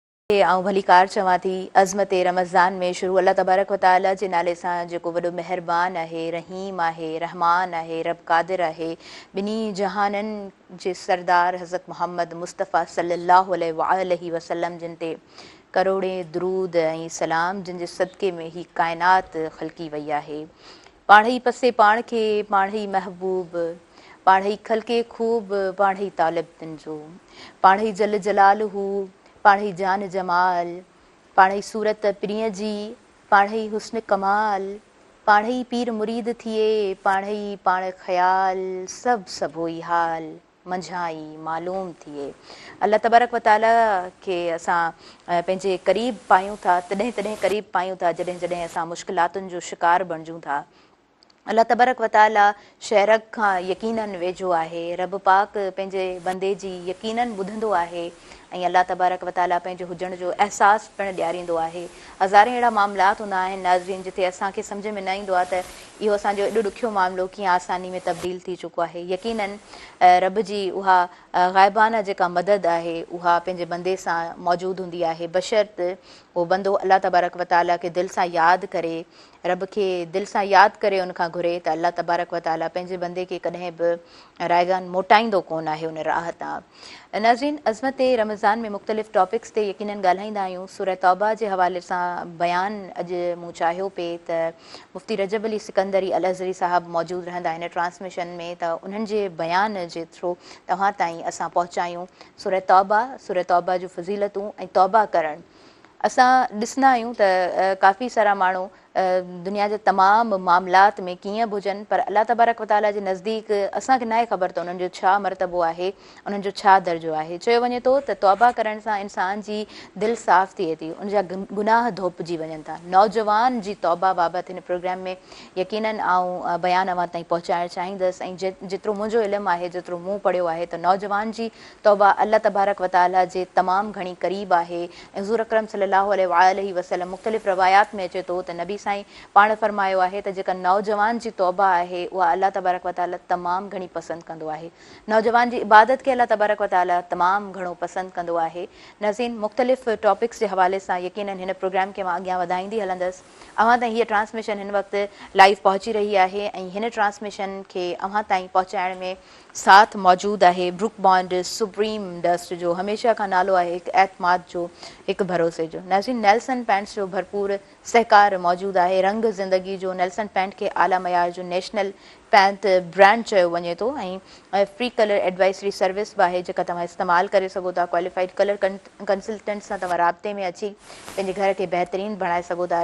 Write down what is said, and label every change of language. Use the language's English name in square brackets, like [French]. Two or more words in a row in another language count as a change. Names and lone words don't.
[Sindhi] आऊं भलीकार चवां थी अज़मत रमज़ान में शुरू [Arabic] الله تبارك وتعالى [Sindhi] जे नाले सां जेको वॾो मेहरबान आहे, रहीम आहे, रहमान आहे, रब क़ादिर आहे। ॿिन्ही जहाननि जे सरदार हज़रत मोहम्मद मुस्तफ़ा [Arabic] صلى الله عليه وسلم [Sindhi] जिन ते करोड़े दरूद ऐं सलाम जिन जे सदक़े में ही काइनात ख़लकी वई आहे। पाण ई पसे पाण खे, पाण ई महबूब, पाण ई ख़लके खूब, पाण ई तालिब तिन जो, पाण ई [Arabic] جل جلاله, [Sindhi] पाण ई जान जमाल, पाण ई सूरत प्रिय जी, पाण ई हुस्न कमाल, पाण ई पीर मुरीद थिए, पाण ई पाण ख़याल, सभु होई हाल, मंझाई मालूम थिए। [Arabic] الله تبارك وتعالى [Sindhi] खे असां पंहिंजे क़रीब पायूं था, तॾहिं क़रीब पायूं था जॾहिं जॾहिं असां मुश्किलातुनि जो शिकार बणिजूं था। [Arabic] الله تبارك وتعالى [Sindhi] शहरक खां यकीनन वेझो आहे। रब पाक पंहिंजे बंदे जी यकीनन ॿुधंदो आहे ऐं [Arabic] الله تبارك وتعالى [Sindhi] पंहिंजे हुजण जो अहसासु पिणु ॾियारींदो आहे। हज़ारे अहिड़ा मामलात हूंदा आहिनि नाज़रीन जिते असांखे सम्झ में न ईंदो आहे त इहो असांजो एॾो ॾुखियो मामिलो कीअं आसानी में तब्दील थी चुको आहे। यकीनन रब जी उहा ग़ाइबाना जेका मदद आहे उहा पंहिंजे बंदे सां मौजूदु हूंदी आहे, बशर्त उहो बंदो [Arabic] الله تبارك وتعالى [Sindhi] खे दिलि सां यादि करे, रब खे दिलि सां यादि करे उनखां घुरे त [Arabic] الله تبارك وتعالى [Sindhi] पंहिंजे बंदे खे कॾहिं बि रायगान मोटाईंदो कोन आहे उन राह तां। नाज़रीन, अज़मत रमज़ान में मुख़्तलिफ़ टॉपिक्स ते यकीनन ॻाल्हाईंदा आहियूं। सूरह तौबा जे हवाले सां बयानु अॼु मूं चाहियो पिए त मुफ़्ती रजब अली सिकंदरी अल अज़हरी साहब मौजूदु रहंदा हिन ट्रांसमिशन में, त उन्हनि जे बयान जे थ्रू तव्हां ताईं असां पहुचायूं सूरह तौबा जूं फज़ीलतूं ऐं तौबा करणु। असां ॾिसंदा आहियूं त काफ़ी सारा माण्हू दुनिया जे तमामु मामलात में कीअं बि हुजनि, पर [Arabic] الله تبارك وتعالى [Sindhi] जे नज़दीक असांखे नाहे ख़बर त उन्हनि जो छा मरतबो आहे, उन्हनि जो छा दर्जो आहे। चयो वञे थो त तौबा करण सां इंसान जी दिलि साफ़ थिए थी, उनजा गुनाह धोपिजी वञनि था। नौजवान जी तौबा बाबति हिन प्रोग्राम में यकीनन आऊं बयान अवां ताईं पहुचाइणु चाहींदसि ऐं जेतिरो मुंहिंजो इल्मु आहे, जेतिरो मूं पढ़ियो आहे त नौजवान जी तौबा [Arabic] الله تبارك وتعالى [Sindhi] जे तमामु घणी क़रीब आहे। ऐं हुज़ूर अकरम [Arabic] صلى الله عليه وسلم [Sindhi] मुख़्तलिफ़ रवायात में अचे थो त नबी साईं पाण फरमायो आहे त जेका नौजवान जी तौबा आहे उहा [Arabic] الله تبارك وتعالى [Sindhi] तमामु घणी पसंदि कंदो आहे। नौजवान जी इबादत खे [Arabic] الله تبارك وتعالى [Sindhi] तमामु घणो पसंदि कंदो आहे। नाज़रीन, मुख़्तलिफ़ टॉपिक्स जे हवाले सां यकीनन हिन प्रोग्राम खे मां अॻियां वधाईंदी हलंदसि। अव्हां ताईं हीअ ट्रांसमिशन हिन वक़्तु लाइव पहुची रही आहे ऐं हिन ट्रांसमिशन खे अव्हां ताईं पहुचाइण में साथ मौजूदु आहे ब्रुक बॉन्ड सुप्रीम डस्ट जो, हमेशह खां नालो आहे हिकु एतमाद जो, हिकु भरोसे जो। नाज़रीन, नेल्सन पैंट्स जो भरपूर सहकार मौजूदु आहे। रंग ज़िंदगी जो नेल्सन पैंट खे आला मयार जो [English] national paint brand [Sindhi] चयो वञे थो ऐं [English] free colour advisory service [Sindhi] बि आहे जेका तव्हां इस्तेमालु करे सघो था। [English] qualified colour consultant [Sindhi] सां तव्हां राब्ते में अची पंहिंजे घर खे बहितरीनु बणाए सघो था।